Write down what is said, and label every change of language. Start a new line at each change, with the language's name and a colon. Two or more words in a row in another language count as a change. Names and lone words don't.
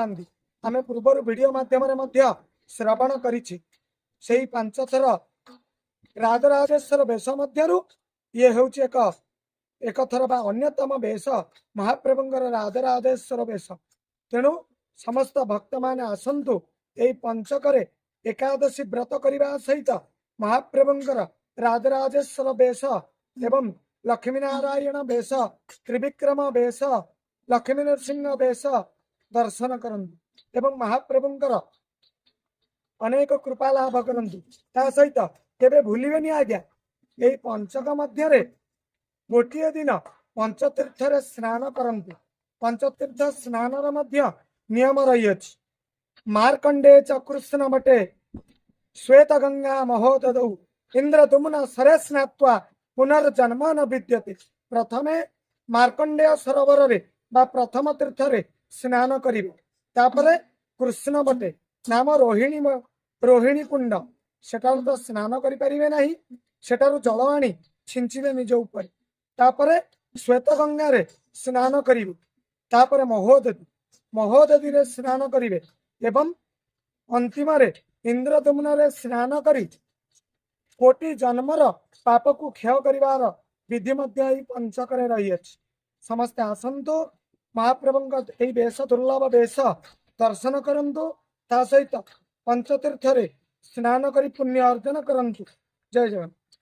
Odia: ଆମ ପୂର୍ବ ଭିଡିଓ ମାଧ୍ୟମ ଶ୍ରବଣ କରିଛି। 5 ଥର ରାଜରାଜେଶ୍ୱର ବେଶ ମଧ୍ୟରୁ ଯେ ହେଉଛି ଏକ ଥର ବା ଅନ୍ୟତମ ବେଶ ମହାପ୍ରଭୁଙ୍କର ରାଜରାଜେଶ୍ୱର ବେଶ। ତେଣୁ ସମସ୍ତ ଭକ୍ତ ମାନେ ଆସନ୍ତୁ ଏଇ ପଞ୍ଚକରେ ଏକାଦଶୀ ବ୍ରତ କରିବା ସହିତ ମହାପ୍ରଭୁଙ୍କର ରାଜରାଜେଶ୍ୱର ବେଶ ଏବଂ ଲକ୍ଷ୍ମୀ ନାରାୟଣ ବେଶ ତ୍ରିବିକ୍ରମ ବେଶ ଲକ୍ଷ୍ମୀ ନୃସିଂହ ବେଶ ଦର୍ଶନ କରନ୍ତୁ ଏବଂ ମହାପ୍ରଭୁଙ୍କର ଅନେକ କୃପା ଲାଭ କରନ୍ତୁ। ତା ସହିତ କେବେ ଭୁଲିବେନି ଆଜ୍ଞା ଏହି ପଞ୍ଚକ ମଧ୍ୟ ଗୋଟେ ଦିନ ପଞ୍ଚତୀର୍ଥ ରେ ସ୍ନାନ କରନ୍ତୁ। ପଞ୍ଚତୀର୍ଥ ସ୍ନାନ ମଧ୍ୟ ନିୟମ ରହି ଅଛି।
Sanskrit: मार्कंडे च कृष्ण बटे श्वेत गंगा महोदधौ इंद्र दुम्न सरे स्नात्वा पुनर्जन्म न विद्यते।
Odia: ପ୍ରଥମେ ମାର୍କଣ୍ଡେୟ ସରୋବର ରେ ବା ପ୍ରଥମ ତୀର୍ଥ ରେ ସ୍ନାନ କରିବେ। ତାପରେ କୃଷ୍ଣ ବଟେ ନାମ ରୋହିଣୀ କୁଣ୍ଡ ସେଠାରୁ ତ ସ୍ନାନ କରି ପାରିବେ ନାହିଁ। ସେଠାରୁ ଜଳ ଆଣି ଛିଞ୍ଚିବେ ନିଜ ଉପର। ତାପରେ ଶ୍ୱେତ ଗଙ୍ଗା ରେ ସ୍ନାନ କରିବେ। ତାପରେ ମହୋଦଧି ରେ ସ୍ନାନ କରିବେ ଏବଂ ଅନ୍ତିମ ରେ ଇନ୍ଦ୍ରଦ୍ୟୁମ୍ନ ରେ ସ୍ନାନ କରି କୋଟି ଜନ୍ମର ପାପ କୁ କ୍ଷୟ କରିବାର ବିଧି ମଧ୍ୟ ପଞ୍ଚକ ରହି ଅଛି। ସମସ୍ତେ ଆସନ୍ତୁ ମହାପ୍ରଭୁ ଏଇ ବେଶ ଦୁର୍ଲଭ ବେଶ ଦର୍ଶନ କରନ୍ତୁ। ତା ସହିତ ପଞ୍ଚତୀର୍ଥ ରେ ସ୍ନାନ କରି ପୁଣ୍ୟ ଅର୍ଜନ କରନ୍ତୁ। ଜୟ ଜଗନ୍ନାଥ।